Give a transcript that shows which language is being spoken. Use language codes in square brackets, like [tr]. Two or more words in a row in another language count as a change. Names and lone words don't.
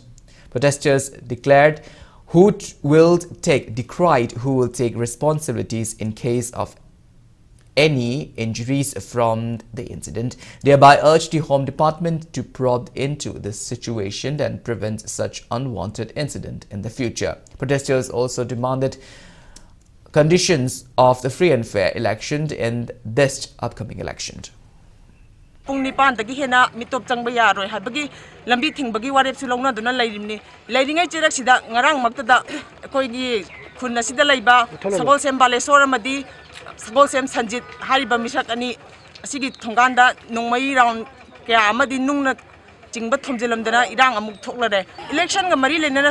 [en] Protesters decried who will take responsibilities in case of any injuries from the incident, thereby urged the Home Department to probe into the situation and prevent such unwanted incident in the future. Protesters also demanded conditions of the free and fair election in this upcoming election. [mni] Pung nipan dagi hena mitop changba yaroi habagi lambi thingbagi warep sulongna duna lairimni lairingai chirak sida ngarang maktada koi gi khunna sida laiba Sagol Sem Baleshwar amadi Sagol Sem Sanjit hariba misak ani asigi thonganda nongmai round kya amadi nungna chingba thomjelamdana irang amuk thoklare election ga mari lenana